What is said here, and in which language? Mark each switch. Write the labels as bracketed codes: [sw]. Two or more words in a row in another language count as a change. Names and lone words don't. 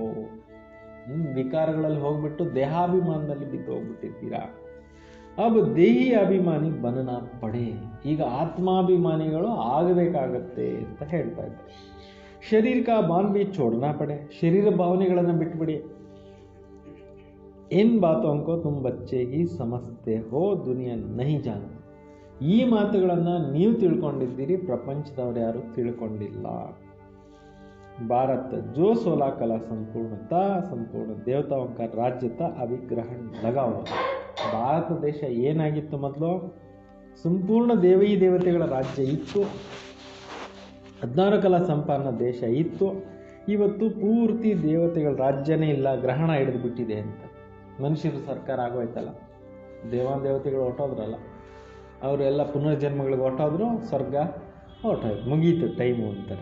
[kn] ವಿಕಾರಗಳಲ್ಲಿ ಹೋಗ್ಬಿಟ್ಟು ದೇಹಾಭಿಮಾನದಲ್ಲಿ ಬಿದ್ದು ಹೋಗ್ಬಿಟ್ಟಿದ್ದೀರಾ. [hi] अब देही अभिमानी बनना पड़े. [kn] ಈಗ ಆತ್ಮಾಭಿಮಾನಿಗಳು ಆಗಬೇಕಾಗತ್ತೆ ಅಂತ ಹೇಳ್ತಾ ಇದ್ದಾರೆ. [hi] शरीर का भान भी छोड़ना पड़े. [kn] ಶರೀರ ಭಾವನೆಗಳನ್ನು ಬಿಟ್ಬಿಡಿ. [hi] इन बातों को तुम बच्चे ही समझते हो, दुनिया नहीं जानती. [kn] ಈ ಮಾತುಗಳನ್ನು ನೀವು ತಿಳ್ಕೊಂಡಿದ್ದೀರಿ, ಪ್ರಪಂಚದವ್ರು ಯಾರು ತಿಳ್ಕೊಂಡಿಲ್ಲ. [hi] भारत जो 16 कला संपूर्णता संपूर्ण ದೇವತಾओं का राज्य था अभी ग्रहण लगा हुआ. [kn] ಭಾರತ ದೇಶ ಏನಾಗಿತ್ತು ಮೊದಲು? ಸಂಪೂರ್ಣ ದೇವೀ ದೇವತೆಗಳ ರಾಜ್ಯ ಇತ್ತು, 16 ಕಲಾ ಸಂಪನ್ನ ದೇಶ ಇತ್ತು. ಇವತ್ತು ಪೂರ್ತಿ ದೇವತೆಗಳ ರಾಜ್ಯನೇ ಇಲ್ಲ, ಗ್ರಹಣ ಹಿಡಿದು ಬಿಟ್ಟಿದೆ ಅಂತ. ಮನುಷ್ಯರು ಸರ್ಕಾರ ಆಗೋಯ್ತಲ್ಲ, ದೇವತೆಗಳು ಹೊಟ್ಟೋದ್ರಲ್ಲ, ಅವರೆಲ್ಲ ಪುನರ್ಜನ್ಮಗಳಿಗೆ ಹೊಟ್ಟೋದ್ರು, ಸ್ವರ್ಗ ಹೊಟ್ಟೋಯ್ತು, ಮುಗೀತು ಟೈಮು ಅಂತಾರೆ.